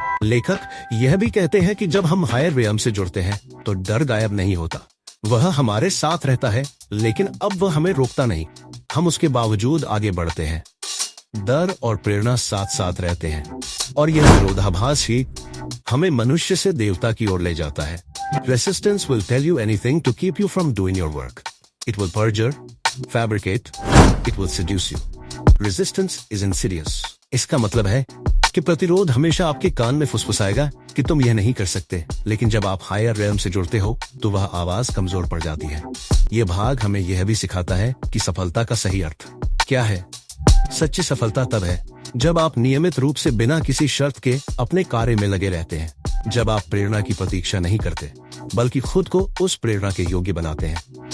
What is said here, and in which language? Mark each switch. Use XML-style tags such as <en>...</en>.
<hi>लेखक यह भी कहते हैं कि जब हम हायर रेल्म से जुड़ते हैं तो डर गायब नहीं होता, वह हमारे साथ रहता है, लेकिन अब वह हमें रोकता नहीं, हम उसके बावजूद आगे बढ़ते हैं। डर और प्रेरणा साथ साथ रहते हैं, और यह विरोधाभास ही हमें मनुष्य से देवता की ओर ले जाता है।</hi> <en>Resistance will tell you anything to keep you from doing your work. It will perjure, fabricate, it will seduce you. Resistance is insidious.</en> <hi>इसका मतलब है कि प्रतिरोध हमेशा आपके कान में फुसफुसाएगा कि तुम यह नहीं कर सकते, लेकिन जब आप हायर रेल्म से जुड़ते हो तो वह आवाज कमजोर पड़ जाती है। यह भाग हमें यह भी सिखाता है कि सफलता का सही अर्थ क्या है। सच्ची सफलता तब है जब आप नियमित रूप से बिना किसी शर्त के अपने कार्य में लगे रहते हैं, जब आप प्रेरणा की प्रतीक्षा नहीं करते बल्कि खुद को उस प्रेरणा के योग्य बनाते हैं।</hi>